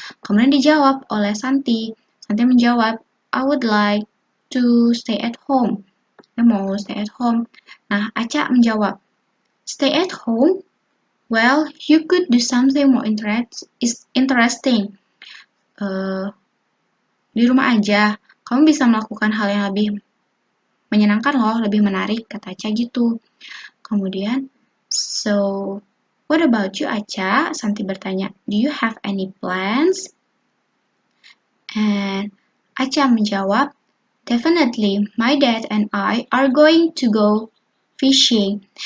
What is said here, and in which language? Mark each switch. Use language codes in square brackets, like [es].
[id] Kemudian dijawab oleh Santi. [en] Santi menjawab, I would like to stay at home. [id] Saya mau [en] stay at home. [id] Nah, Aca menjawab, [en] stay at home? Well, you could do something more interesting. [id] Di rumah aja, kamu bisa melakukan hal yang lebih menyenangkan loh, lebih menarik, kata Aca gitu. Kemudian, [en] so, what about you, Aca? [id] Santi bertanya, [en] do you have any plans? And [id] Aca menjawab, [en] definitely, my dad and I are going to go fishing.